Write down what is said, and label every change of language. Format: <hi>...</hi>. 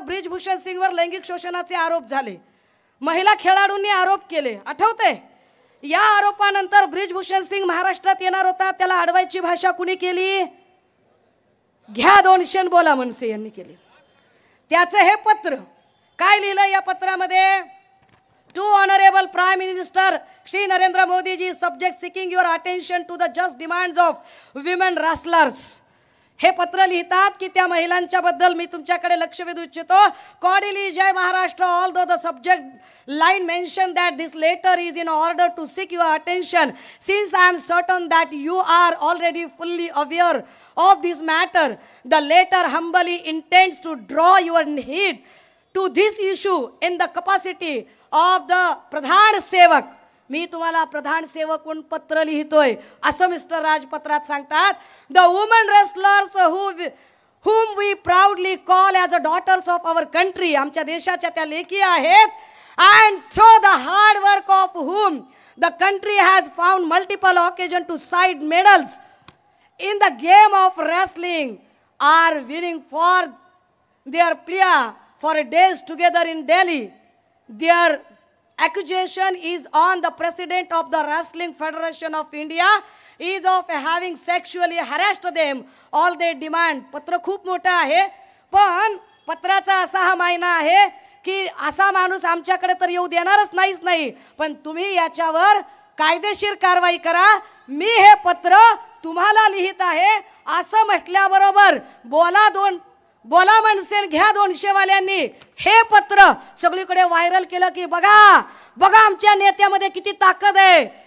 <mr>ब्रिजभूषण सिंगवर लैंगिक शोषणाचे आरोप झाले. महिला खेळाडूंनी आरोप केले, आठवते? या आरोपानंतर ब्रिजभूषण सिंग महाराष्ट्रात येणार होता. त्याला अडवायची भाषा कुणी केली? घ्या 200 बोला मनसे यांनी केली. त्याचं हे पत्र काय लिहिलं या पत्रामध्ये?</mr> <en>To honourable prime minister Shri Narendra Modi ji, subject seeking your attention to the just demands of women wrestlers.</en> <mr>हे पत्र लिहितात की त्या महिलांच्या बद्दल मी तुमच्याकडे लक्ष वेधू इच्छितो.</mr> <en>cordially</en> <mr>जय Maharashtra,</mr> <en>Although the subject line mention that this letter is in order to seek your attention since I am certain that you are already fully aware of this matter. The letter humbly intends to draw your heed to this issue in the capacity of the pradhan sevak.</en> <mr>मी तुम्हाला प्रधान सेवक म्हणून पत्र लिहितोय असं mister राज पत्रात सांगतात.</mr> <en>the woman wrestlers whom we proudly call as the daughters of our country,</en> <mr>आमच्या देशाच्या त्या लेकी आहेत.</mr> <en>And through the hard work of whom the country has found multiple occasion to cite medals in the game of wrestling, are winning for their plea for days together in Delhi. Their accusation is on the president of the Wrestling Federation of India is of having sexually harassed them. All they demand.</en> <mr>पत्र खूप मोठं आहे पण पत्राचा असा हा मायना आहे की असा माणूस आमच्याकडे तर येऊ देणारच नाही. पण तुम्ही याच्यावर कायदेशीर कारवाई करा. मी हे पत्र तुम्हाला लिहित आहे असं म्हटल्याबरोबर बोला मनसे घ्या 200 वाल्यांनी हे पत्र सगळीकडे व्हायरल केलं की बघा आमच्या नेत्यामध्ये किती ताकद आहे.</mr>